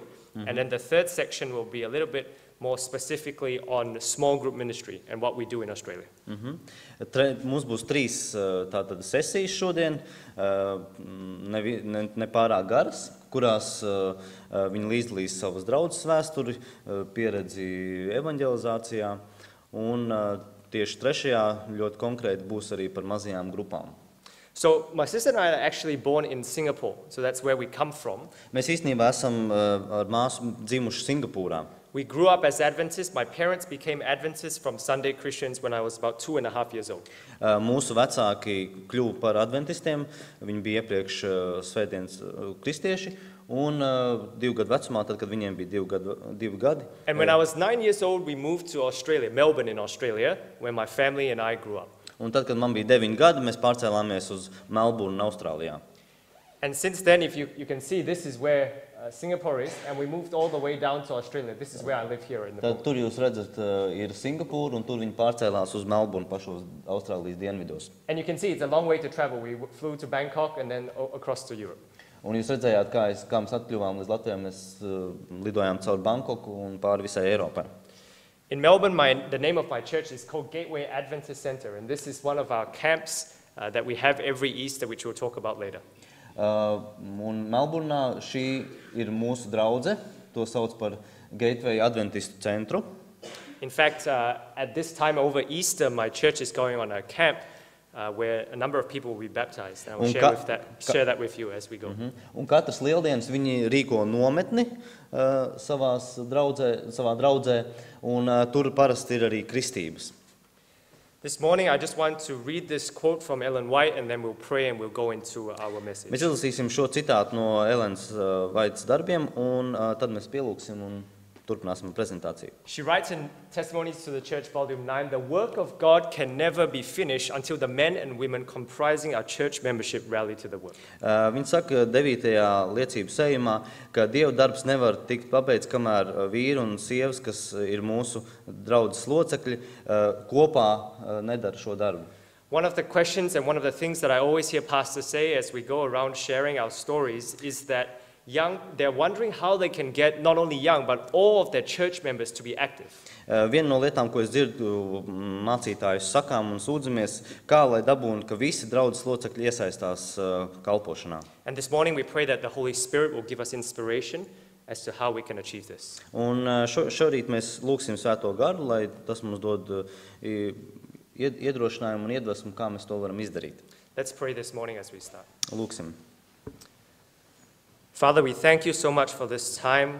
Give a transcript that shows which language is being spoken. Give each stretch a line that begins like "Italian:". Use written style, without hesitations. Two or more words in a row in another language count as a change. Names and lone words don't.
English: And then the third section will be a little bit more specifically on small group ministry and what we do in Australia.
Latvian: Mums būs 3 tātad sesijas šodien, ne pārāk garas, kurās viņi līdzdalīs savas draudzes vēsturi, pieredzi evanģelizācijā, un tieši 3. ļoti konkrēti būs arī par mazajām grupām.
English: So my sister and I are actually born in Singapore, so that's where we come from.
Latvian: Mēs īstenībā esam ar māsu dzimuši Singapūrā.
English: We grew up as Adventists. My parents became Adventists from Sunday Christians when I was about 2.5 years old.
Latvian: Mūsu vecāki kļuva par adventistiem, viņi bija iepriekš svētdienas kristieši, un 2 gadu vecumā, tad, kad viņiem bija 2 gadi.
English: And when I was 9 years old, we moved to Australia, Melbourne in Australia, where my family and I grew up.
Latvian: Un tad, kad man bija 9 gadi, mēs pārcēlāmies uz Melburnu, Austrālijā.
English: And since then, if you can see, this is where Singapore is, and we moved all the way down to Australia. This is where I live here in the book.
Latvian: Tad tur jūs redzat, ir Singapūra, un tur viņi pārcēlās uz Melburnu pašos Austrālijas dienvidos.
English: And you can see it's a long way to travel. We flew to Bangkok and then across to Europe.
Latvian: Un jūs redzējāt, kā mēs atkļuvām līdz Latvijai, mēs lidojām caur Bangkoku un pāri visai Eiropai.
English: In Melbourne, the name of my church is called Gateway Adventist Centre, and this is one of our camps that we have every Easter, which we'll talk about later.
Latvian: Un Melburnā šī ir mūsu draudze, to sauc par Gateway Adventistu centru.
English: In fact, at this time over Easter, my church is going on a camp where a number of people will be baptized. And I will share that with you as we go.
Latvian: Un katras lieldienas viņi rīko nometni savā draudzē, un tur parasti ir arī kristības.
English: This morning, I just want to read this quote from Ellen White, and then we'll pray and we'll go into our message.
Latvian: Mēs izlasīsim šo citātu no Elenas Vaitas darbiem, un tad mēs pielūksim un turpināsim prezentāciju.
English: She writes in Testimonies to the Church, Volume 9, the work of God can never be finished until the men and women comprising our church membership rally to the work.
Latvian: Viņa saka 9. liecību sējumā, ka Dieva darbs nevar tikt pabeigts, kamēr vīri un sievas, kas ir mūsu draudzes locekļi, kopā nedara šo darbu.
English: One of the questions and one of the things that I always hear pastors say as we go around sharing our stories is that they're wondering how they can get not only young, but all of their church members to be active.
Latvian: Viena no lietām, ko es dzirdu mācītājus sakām un sūdzamies, kā lai dabūtu, ka visi draudzes locekļi iesaistās kalpošanā.
English: And this morning we pray that the Holy Spirit will give us inspiration as to how we can achieve this.
Latvian: Un šorīt mēs lūgsim Svēto garu, lai tas mums dod iedrošinājumu un iedvesmu, kā mēs to varam izdarīt.
English: Let's pray this morning as we start.
Latvian: Lūksim.
English: Father, we thank you so much for this time.